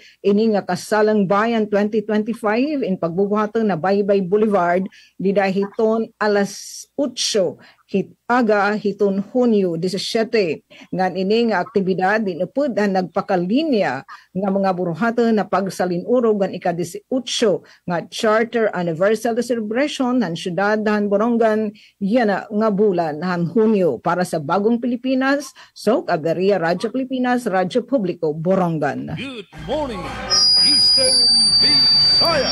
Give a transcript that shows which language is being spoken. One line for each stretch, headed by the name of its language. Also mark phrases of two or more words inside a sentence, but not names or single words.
Waray: Ini nga Kasalang Bayan 2025 in pagbubuhaton na Baybay Boulevard didahiton alas 8 hit aga hiton Hunyo 17. Ngan ini nga aktibidad dinupod ang nagpakalinya nga mga buruhaton na pagsalinurog ang ika-18 nga Charter Anniversary Celebration ng Siyudad ng Borongan yana nga bulan ng Hunyo para sa Bagong Pilipinas, Sok Aberia, Radyo Pilipinas, Radyo Publiko, Borongan.
English: Good morning, Eastern Visaya.